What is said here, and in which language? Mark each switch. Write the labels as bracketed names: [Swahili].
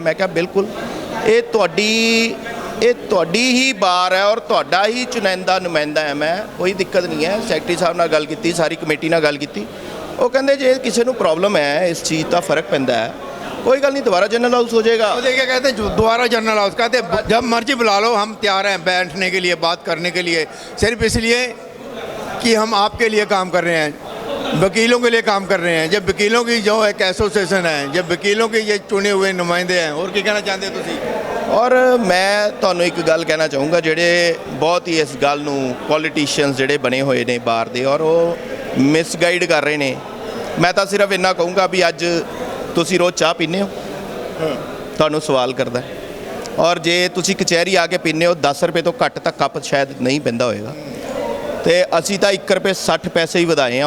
[Punjabi] ਮੈਂ ਕਿਹਾ ਬਿਲਕੁਲ ਇਹ ਤੁਹਾਡੀ ਹੀ ਬਾਰ ਹੈ ਔਰ ਤੁਹਾਡਾ ਹੀ ਨੁਮਾਇੰਦਾ ਹੈ ਮੈਂ, ਕੋਈ ਦਿੱਕਤ ਨਹੀਂ ਹੈ। ਸੈਕਟਰੀ ਸਾਹਿਬ ਨਾਲ ਗੱਲ ਕੀਤੀ, ਸਾਰੀ ਕਮੇਟੀ ਨਾਲ ਗੱਲ ਕੀਤੀ, ਉਹ ਕਹਿੰਦੇ ਜੇ ਕਿਸੇ ਨੂੰ ਪ੍ਰੋਬਲਮ ਹੈ, ਇਸ ਚੀਜ਼ ਦਾ फ़र्क ਪੈਂਦਾ है, [Hindi] कोई गल नहीं, दोबारा जनरल हाउस हो जाएगा। वो देखिए कहते हैं दोबारा जनरल हाउस, कहते हैं जब मर्जी बुला लो, हम तैयार हैं बैठने के लिए, बात करने के लिए, सिर्फ इसलिए कि हम आपके लिए काम कर रहे हैं, वकीलों के लिए काम कर रहे हैं। जब वकीलों की जो एक एसोसिएशन है, जब वकीलों के ये चुने हुए नुमाइंदे हैं, और क्या कहना चाहते हो तुम? [Punjabi] और मैं ਤੁਹਾਨੂੰ ਇੱਕ ਗੱਲ ਕਹਿਣਾ ਚਾਹੂੰਗਾ, ਜਿਹੜੇ ਬਹੁਤ ਹੀ ਇਸ ਗੱਲ ਨੂੰ ਪੋਲੀਟੀਸ਼ੀਅਨਸ ਜਿਹੜੇ ਬਣੇ ਹੋਏ ਨੇ ਬਾਹਰ ਦੇ, ਔਰ ਉਹ ਮਿਸਗਾਈਡ ਕਰ ਰਹੇ ਨੇ। ਮੈਂ ਤਾਂ ਸਿਰਫ ਇੰਨਾ ਕਹੂੰਗਾ ਵੀ ਅੱਜ ਤੁਸੀਂ ਰੋਜ਼ ਚਾਹ ਪੀਂਦੇ ਹੋ, ਤੁਹਾਨੂੰ ਸਵਾਲ ਕਰਦਾ, ਔਰ ਜੇ ਤੁਸੀਂ ਕਚਹਿਰੀ ਆ ਕੇ ਪੀਂਦੇ ਹੋ 10 ਰੁਪਏ ਤੋਂ ਘੱਟ ਤਾਂ ਕੱਪ ਸ਼ਾਇਦ ਨਹੀਂ ਪੈਂਦਾ ਹੋਏਗਾ, ਤੇ ਅਸੀਂ ਤਾਂ 1 ਰੁਪਏ 60 ਪੈਸੇ ਹੀ ਵਧਾਏ ਆ।